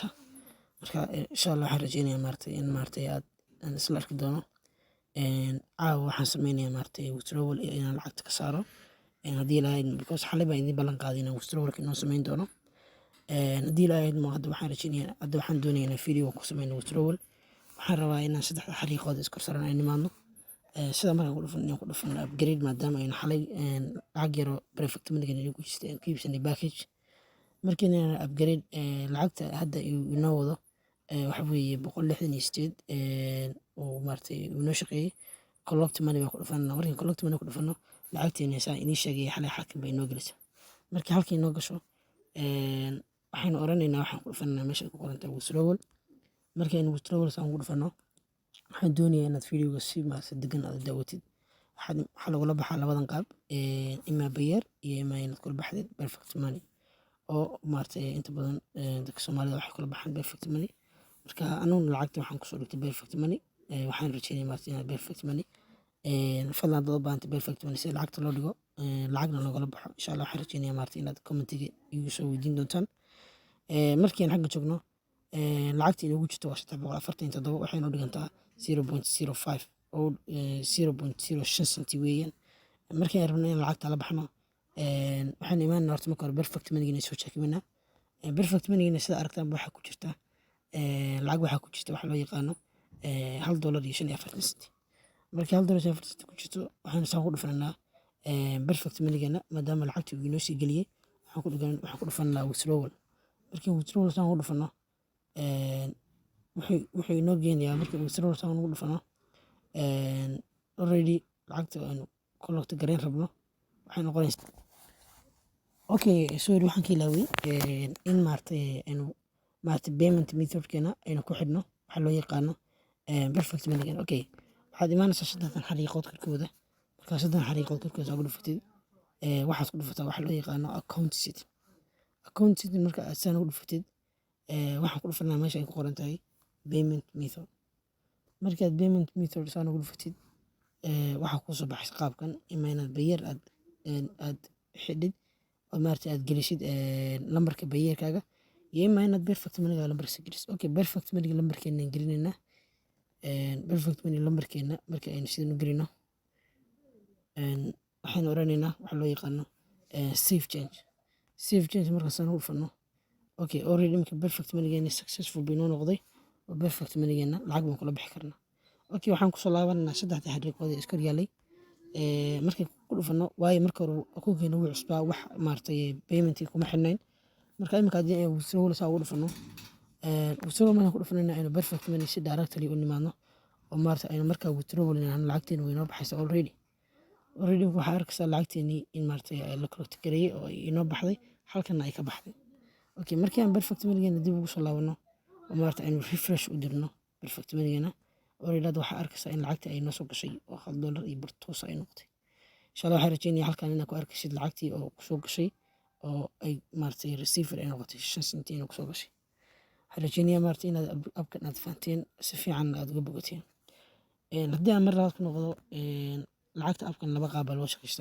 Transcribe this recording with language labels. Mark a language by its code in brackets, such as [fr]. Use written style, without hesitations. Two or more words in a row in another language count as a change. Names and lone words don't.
[so] marka insha Allah waxaan rajeynayaa in aan isla arki doono caawa waxaan sameynayaa withdrawal inaan lacagta ka saaro haddii ilaahay because xalay baan idin ballan qaaday inaan withdrawalka inoo sameyn doono haddii ilaahay hadda waxaan doonayaa inaan video ku sameyno withdrawal. waxaan rabaa inaan saddexda xariiqood iskor saaran ay nimaadno sida markaan ku dhufan upgrade maadaama aynu xalay lacag yaro [en] perfect money [so] inay ku jirtay aan iibsanay package markii aan upgrade lacagta hadda inoo wado waxa weeye 168 oo inoo shaqeeyay [en] collect money [so] baan ku dhufanaa. markaan [en] collect money [so] ku dhufano lacagteena saa inii sheegay xalay xakin bay inoo gelisay. markii halkii inoo gasho waxaan oranaynaa waxaan ku dhufanaa meesha ku qoran tahay withdrawal. markaan withdrawal saan ku dhufano waxaan doonayaa inaad videoga si degan aad daawatid. waxaa lagula baxaa labadan qaab ima bayar iyo ima inaad kula baxdid [en] perfect money [so] oo inta badan dadka Soomaalida waxay kula baxaan [en] perfect money. [so] marka anuguna lacagta waxaan kusoo dhigtay [en] perfect money. [so] waxaan rajeynayaa inaad [en] perfect money [so] fadlan dad u baahantay [en] perfect money [so] si lacagta loo dhigo lacagna loogala baxo. insha Allah waxaan rajeynayaa inaad commentiga igu soo weydiin doontaan. markii aan xagga joogno lacagta inoogu jirto waa 347 waxay noo dhigantaa 0.05 oo 0.05 centi weeyaan. markii aan rabno in lacagta la baxno waxaan imaanaa horta marka hore [en] perfect money [so] inay soo checkminaa. [en] perfect money [so] sida aragtaan waxa ku jirta lacag waxa ku jirta waxa loo yaqaano $1.45. markii $1.45 ku jirto waxaan soo ku dhufanaa [en] perfect money [so] maadaama lacagta uu inoo sii geliyay waxaan ku dhufanaa withdrawal. markii withdrawal saan ku dhufano wuxuu inoo geenayaa markii withdrawal saan ku dhufano already lacagta aan collect gareyn rabno waxay noqonaysaa okay. sorry waxaan ka ilaaway in [en] payment method- [so] keena aynu ku xidhno waxa loo yaqaano [en] perfect money. [so] okay waxaad imaanaysaa saddexdan xariiqood korkooda. markaa saddexdan xariiqood korkooda ku dhufatid waxaad ku dhufataa waxa loo yaqaano [en] account setting. [so] marka aad saan ku dhufatid waxaan ku dhufanaa meesha ay ku qoran tahay [en] payment method. [so] markaad [en] payment method [so] saan ku dhufatid waxaa kuu soo baxaysa qaabkan ima inaad bayar aad xidhid oo aad gelisid lambarka bayarkaaga iyo ima inaad [en] perfect money [so] lambarkiisa gelisid. okay [en] perfect money [so] lambarkeena aan gelinaynaa. [en] perfect money [so] lambarkeena marka aynu sidaan u gelino waxaan oranaynaa waxa loo yaqaano [en] save change. [so] markaasaan u dhufano [en] okay already [so] marka [en] perfect money successful [so] bay noo noqday oo [en] perfect money [so] lacag baan kula bixi karnaa. okay waxaan kusoo laabanaynaa saddexda xariiqood ee iskor yaalay markaan ku dhufano waayo marka hore akoonkeena wuu cusbaa wax payment kuma xidhnayn. marka imika haddii aan withdrawal saa ugu dhufano withdrawal markaan ku dhufanayna aynu [en] perfect money [so] si directly u nimaadno oo aynu markaa withdrawal lacagteena way inoo baxaysa already waxaa arkaysaa lacagteenii in la collect gareeyay oo inoo baxday halkana ay ka baxday. okay markii aan [en] perfect money [so] dib ugu soo laabano oo aynu refresh u dirno [en] perfect money [so] already waxaa arkaysaa in lacagtii ay noo soo gashay oo $1 iyo bar toos ay noqotay. insha Allah waxaan rajeynayaa halkan inaad ku arkaysid lacagtii oo ku soo gashay oo ay receiver ay noqotay 5 centi inuu ku soo gashay. waxaan rajeynayaa inaad abkan aad fahanteen si fiican aad uga bogateen. haddii aan mar labaad ku noqdo lacagta abkan laba qaab loo shaqeystaa.